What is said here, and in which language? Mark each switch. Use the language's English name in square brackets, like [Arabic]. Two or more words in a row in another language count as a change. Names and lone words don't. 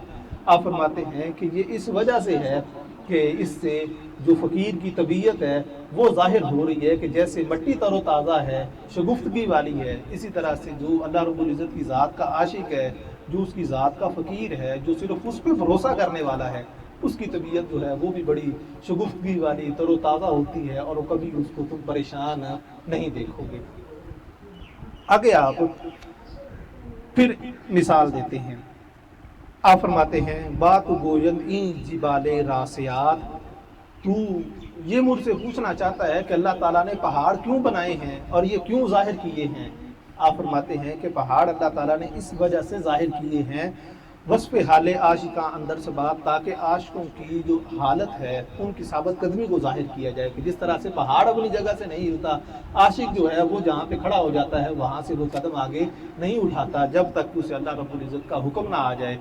[Urdu] آپ فرماتے ہیں کہ یہ اس وجہ سے ہے کہ اس سے جو فقیر کی طبیعت ہے وہ ظاہر ہو رہی ہے کہ جیسے مٹی تر و تازہ ہے، شگفتگی والی ہے، اسی طرح سے جو [Arabic] اللہ رب العزت [Urdu] کی ذات کا عاشق ہے، جو اس کی ذات کا فقیر ہے، جو صرف اس پہ بھروسہ کرنے والا ہے، اس کی طبیعت جو ہے وہ بھی بڑی شگفتگی والی، تر و تازہ ہوتی ہے اور وہ کبھی اس کو تم پریشان نہیں دیکھو گے۔ آگے آپ پھر مثال دیتے ہیں۔ آپ فرماتے ہیں [Persian] بات گویند این جبال راسیات، [Urdu] تو یہ مجھ سے پوچھنا چاہتا ہے کہ اللہ تعالیٰ نے پہاڑ کیوں بنائے ہیں اور یہ کیوں ظاہر کیے ہیں؟ آپ فرماتے ہیں کہ پہاڑ اللہ تعالیٰ نے اس وجہ سے ظاہر کیے ہیں [Persian] وصف حال عاشقاں اندر سے بات، [Urdu] تاکہ عاشقوں کی جو حالت ہے ان کی ثابت قدمی کو ظاہر کیا جائے، کہ جس طرح سے پہاڑ اپنی جگہ سے نہیں ہلتا، عاشق جو ہے وہ جہاں پہ کھڑا ہو جاتا ہے وہاں سے وہ قدم آگے نہیں اٹھاتا جب تک اسے [Arabic] اللہ رب العزت [Urdu] کا حکم نہ آ جائے۔